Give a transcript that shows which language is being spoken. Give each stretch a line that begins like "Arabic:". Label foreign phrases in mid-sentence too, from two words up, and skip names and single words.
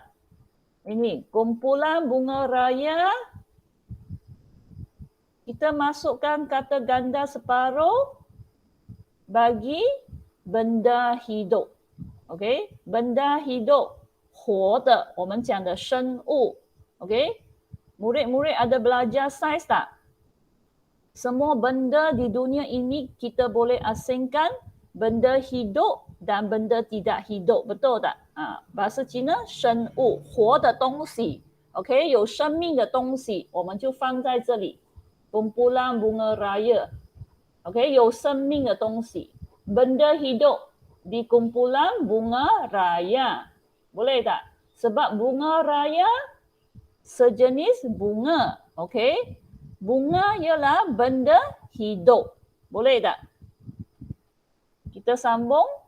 Malay: Ini kumpulan bunga raya. Kita masukkan kata ganda separuh bagi benda hidup. Okey, benda hidup，
Chinese: 活的，我们讲的生物。
Malay: OK， Murid-murid ada belajar sains tak? Semua benda di dunia ini kita boleh asingkan benda hidup dan benda tidak hidup, betul tak? Bahasa Cina
Chinese: 生物，活的东西 ，OK， 有生命的东西，我们就放在这里。
Malay: kumpulan bunga raya， OK，
Chinese: 有生命的东西。
Malay: Benda hidup di kumpulan bunga raya, boleh tak? Sebab bunga raya sejenis bunga, OK? Bunga ialah benda hidup. Boleh tak? Kita sambung.